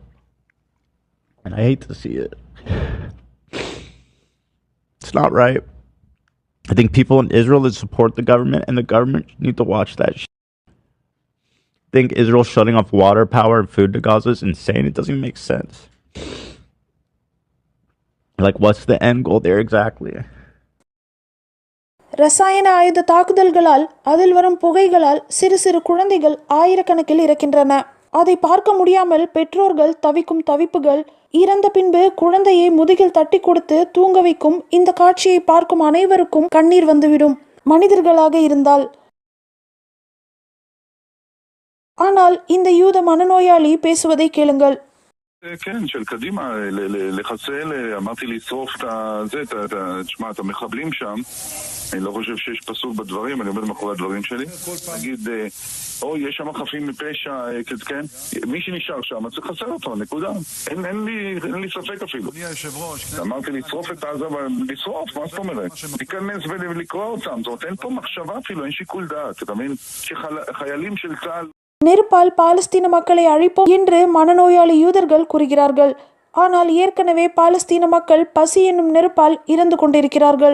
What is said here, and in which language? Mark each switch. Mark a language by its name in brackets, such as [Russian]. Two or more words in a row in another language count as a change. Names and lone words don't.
[English] And I hate to see it. It's not right. I think people in Israel that support the government and the government need to watch that shit. I think Israel shutting off water, power, and food to Gaza is insane. It doesn't even make sense. Like, what's the end goal there exactly? [Tamil] ரசாயன ஆயுத தாக்குதல்களால் அதில் வரும் புகைகளால் சிறு சிறு குழந்தைகள் ஆயிரக்கணக்கில் இறக்கின்றன. அதை பார்க்க முடியாமல் பெற்றோர்கள் தவிக்கும் தவிப்புகள், இறந்த பின்பு குழந்தையை முதுகில் தட்டி கொடுத்து தூங்க வைக்கும் இந்த காட்சியை பார்க்கும் அனைவருக்கும் கண்ணீர் வந்துவிடும், மனிதர்களாக இருந்தால். ஆனால் இந்த யூத மனநோயாளி பேசுவதை கேளுங்கள். [Hebrew] כן, של קדימה, לחסל, אמרתי לשרוף תשמע, את המחבלים שם. אני לא חושב שיש פסוק בדברים, אני עומד מאחורי הדברים שלי. נגיד, יש שם חפים מפשע, כן? מי שנשאר שם, צריך לחסל אותו, נקודה. אין לי ספק אפילו. אמרתי לשרוף את עזה, לשרוף, מה זאת אומרת? להיכנס ולקרוא אותם, זאת אומרת, אין פה מחשבה אפילו, אין שיקול דעת. אתה מבין? שחיילים של צה"ל [Tamil] நெருப்பால் பாலஸ்தீன மக்களை அழிப்போம் என்று மனநோயாளி யூதர்கள் கூறுகிறார்கள். ஆனால் ஏற்கனவே பாலஸ்தீன மக்கள் பசி என்னும் நெருப்பால் இறந்து கொண்டிருக்கிறார்கள்.